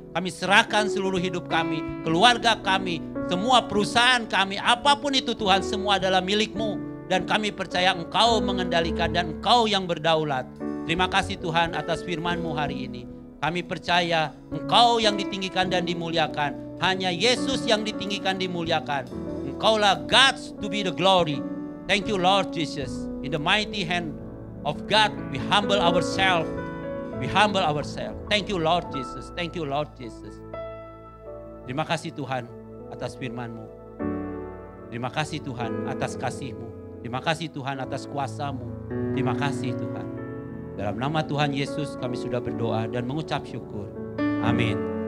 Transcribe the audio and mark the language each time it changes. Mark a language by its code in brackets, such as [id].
[id] Kami serahkan seluruh hidup kami, keluarga kami, semua perusahaan kami, apapun itu Tuhan, semua adalah milik-Mu. Dan kami percaya Engkau mengendalikan dan Engkau yang berdaulat. Terima kasih Tuhan atas firman-Mu hari ini. Kami percaya Engkau yang ditinggikan dan dimuliakan. Hanya Yesus yang ditinggikan dimuliakan. Engkaulah [en] God's to be the glory. Thank you Lord Jesus. In the mighty hand of God we humble ourselves. We humble ourselves. Thank you Lord Jesus. Thank you Lord Jesus. [id] Terima kasih Tuhan atas firman-Mu. Terima kasih Tuhan atas kasih-Mu. Terima kasih Tuhan atas kuasa-Mu. Terima kasih Tuhan. Dalam nama Tuhan Yesus kami sudah berdoa dan mengucap syukur. Amin.